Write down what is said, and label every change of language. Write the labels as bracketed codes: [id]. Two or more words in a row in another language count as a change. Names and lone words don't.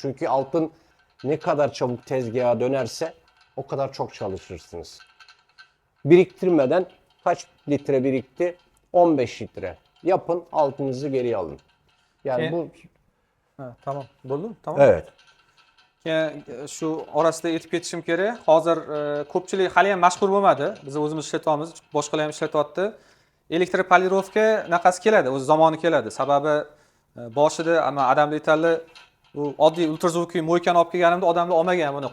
[tr] Çünkü altın ne kadar çabuk tezgaha dönerse o kadar çok çalışırsınız. Biriktirmeden kaç litre birikti? 15 litre. Yapın, altınızı geriye alın. Yani bu... Ha, tamam. Bo'ldi? Tamam. Evet. [uz] Shu orasida aytib ketishim kerak. Hozir ko'pchilik hali ham mashhur bo'lmadi. Biz o'zimiz ishlatyapmiz, boshqalar ham ishlatyapti. Elektropolirovka naqasi keladi, o'z zamoni keladi. Sababi boshida odamlar aytadi, u oddiy ultrazvukiy mo'ykani olib kelganimda odamlar olmagan buni.